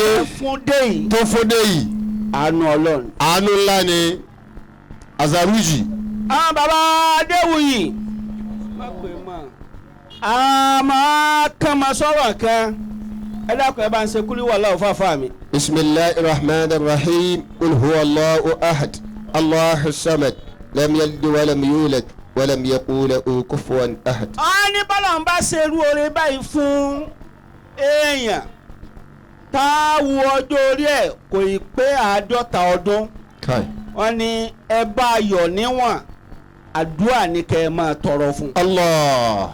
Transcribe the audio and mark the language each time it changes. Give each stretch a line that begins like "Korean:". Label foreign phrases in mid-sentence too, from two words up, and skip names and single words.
Yoruba: tó fún dé yìí. àánú ọlọ́run. àánú ńlá ni Àzàrújì. àwọn bàbá Adéwuyì. àmọ́ kàn máa sọ̀rọ̀ kan ẹ dákun ẹ bá ń ṣe kúlí wàhálà òfáfá mi.
Arabic: بسم الله الرحمن الرحيم قل هو الله أحد الله الصمد لم يلد ولم يولد ولم يكن له كفوا أحد.
Yoruba: ní bọ́lá ń bá ṣerú oore báyìí fún èèyàn tá a wo ọjọ́ orí ẹ̀ kò ì pé 50 ọdún. wọ́n ní ẹ bá yọ̀ níwọ̀n àdúrà ní kẹ́ ẹ máa tọrọ fún. Allah.